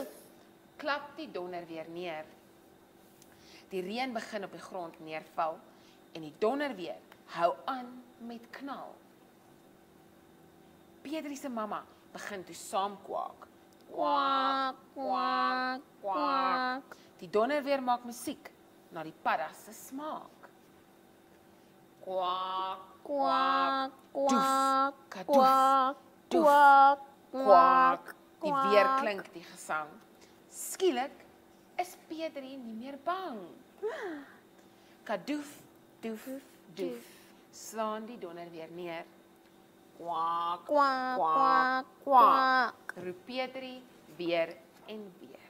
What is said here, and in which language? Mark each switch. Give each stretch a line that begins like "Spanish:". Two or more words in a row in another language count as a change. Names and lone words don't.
Afrikaans: Klap die donder weer neer. Die reën begin op die grond neerval en die donder weer hou aan met knal. Pedri se mamma begin toe saam kwak. Kwak, kwak, kwak. Die donder weer maak musiek na die padda se smaak. Kwak, Kwak, kwak, kadoef, kwak, doef, kwak, kwak. Die kwak. weer klink die gesang. Skielik is Pedri nie meer bang. Kadoef, doef, doef. Slaan die donder weer neer. Kwak, Kwak, kwak, kwak, kwak. Roep Pedri weer en weer.